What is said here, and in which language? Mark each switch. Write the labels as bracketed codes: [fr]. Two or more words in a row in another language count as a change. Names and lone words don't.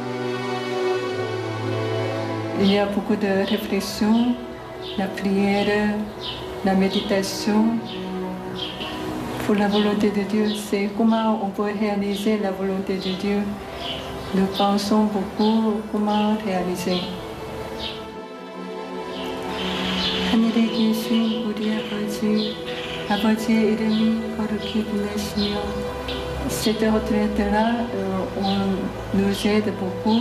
[fr] Il y a beaucoup de réflexion, la prière, la méditation. Pour la volonté de Dieu, c'est comment on peut réaliser la volonté de Dieu. Nous pensons beaucoup comment réaliser. [ko] 하늘에 계신 우리 아버지의 이름이 거룩히 불리시며. [fr] Cette retraite-là, on nous aide beaucoup.